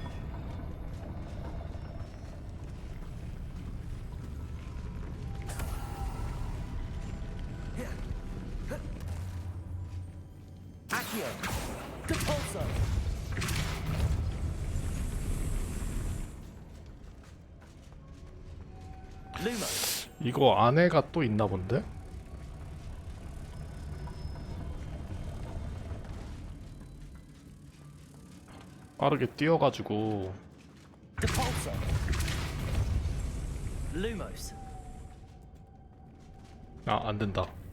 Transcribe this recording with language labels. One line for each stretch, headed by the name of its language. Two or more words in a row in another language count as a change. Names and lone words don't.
Korean: Accio. Depulso. Lumos. 이거 안에가 또 있나 본데? 빠르게 뛰어가지고. Depulso. Lumos. 아, 안 된다.